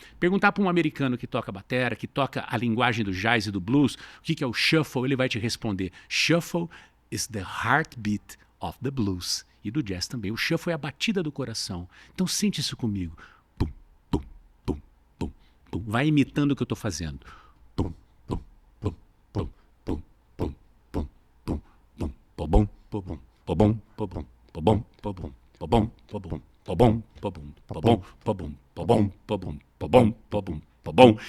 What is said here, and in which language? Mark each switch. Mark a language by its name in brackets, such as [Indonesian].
[Portuguese] Perguntar para um americano que toca batera, que toca a linguagem do jazz e do blues, o que é o shuffle, ele vai te responder. [English] Shuffle is the heartbeat of the blues. [Portuguese] E do jazz também. O shuffle é a batida do coração. Então sente isso comigo. Pum, pum, pum, pum, pum. Vai imitando o que eu estou fazendo. Pum, pum, pum, pobom, pobom, pobom, pobom, pobom, pobom, pobom, pobom, pobom, pobom, pobom, pobom, pobom, pobom, pobom, pobom, pobom.